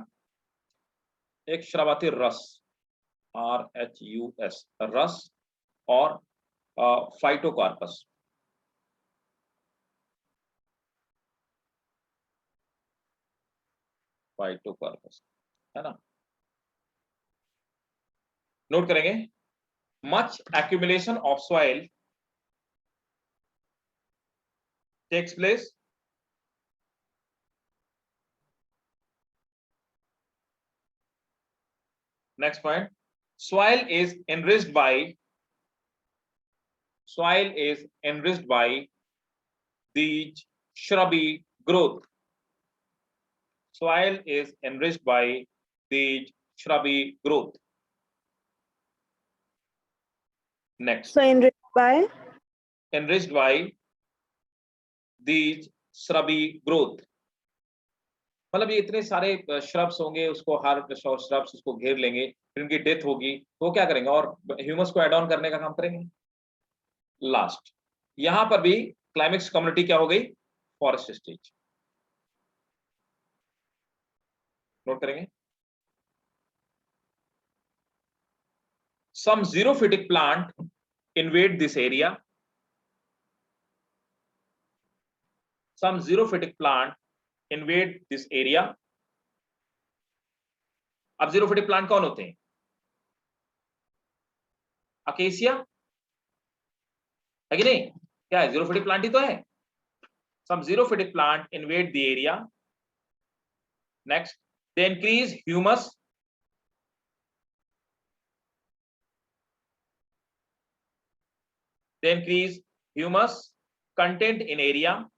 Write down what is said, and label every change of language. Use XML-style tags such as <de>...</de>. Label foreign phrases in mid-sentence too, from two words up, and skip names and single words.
<hi>एक श्रवाती रस, RHUS, रस, और फाइटोकार्पस। है ना, नोट करेंगे।</hi> <en>much accumulation of soil takes place next point, soil is enriched by these shrubby growth. Soil is enriched by these shrubby growth. Next, So enriched by these shrubby growth,</en> <hi>मतलब ये इतने सारे श्रब्स होंगे, उसको हर श्रब्स उसको घेर लेंगे, फिर उनकी डेथ होगी, तो वो क्या करेंगे? और ह्यूमस को</hi> <en>add on</en> <hi>करने का काम करेंगे। लास्ट, यहां पर भी</hi> <en>climax community</en> <hi>क्या हो गई?</hi> <en>forest stage.</en> <hi>नोट करेंगे।</hi> <en>Some xerophytic plant invade this area. Some xerophytic plant invade this area.</en> <hi>अब</hi> <en>xerophytic plant</en> <hi>कौन होते हैं? अकेसिया है कि नहीं? क्या है?</hi> <en>xerophytic plant</en> <hi>ही तो है।</hi> <en>Some xerophytic plant invade the area. Next, they increase humus. They increase humus content in area.</en>